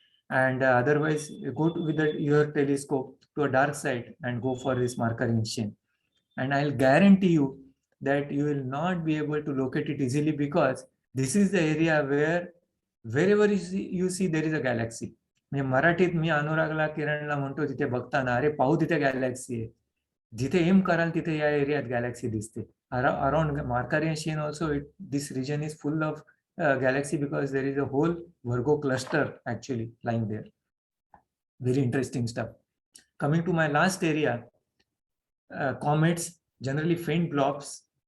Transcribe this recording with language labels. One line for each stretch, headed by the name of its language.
English: And otherwise, go with your telescope to a dark side and go for this Markarian chain. And I'll guarantee you that you will not be able to locate it easily because this is the area where wherever you see there is a galaxy.
Marathi: म्हणजे मराठीत मी अनुरागला किरणला म्हणतो तिथे बघताना अरे पाहू तिथे Galaxy आहे, जिथे एम कराल तिथे या एरियात गॅलेक्सी दिसते.
English: Around Markarian chain also, this region is full of galaxy because there is a whole Virgo cluster actually lying there. Very interesting stuff. Coming to my last area, comets, generally faint blobs.